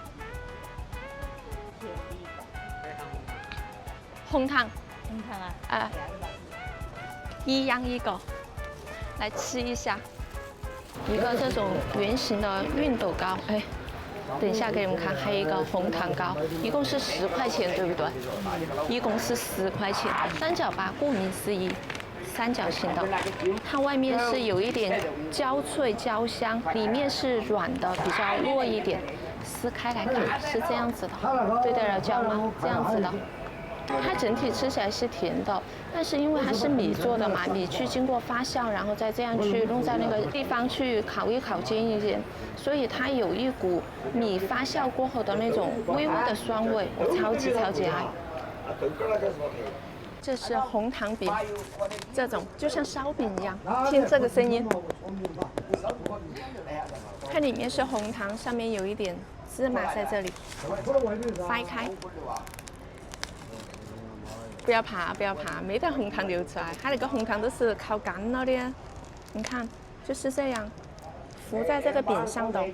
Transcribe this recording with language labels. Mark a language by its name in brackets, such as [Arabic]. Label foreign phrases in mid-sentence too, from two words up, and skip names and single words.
[Chinese] 紅糖啊，一樣一個，來吃一下。一個這種圓形的熨斗糕，哎，等一下給你們看，還有一個紅糖糕，一共是10塊錢，對不對？一共是10塊錢。三角粑顧名思義，三角形的，它外面是有一點焦脆焦香，裡面是軟的，比較糯一點。撕開來看是這樣子的，對得了焦嗎？這樣子的。它整體吃起來是甜的，但是因為它是米做的嘛，米去經過發酵，然後再這樣去弄在那個地方去烤一烤、煎一煎，所以它有一股米發酵過後的那種微微的酸味，我超級愛。這是紅糖餅，這種就像燒餅一樣，聽這個聲音，它裡面是紅糖，上面有一點芝麻在這裡，掰開。不要怕，沒得紅糖流出來，它那個紅糖都是烤乾了的。你看，就是這樣，浮在這個餅上的。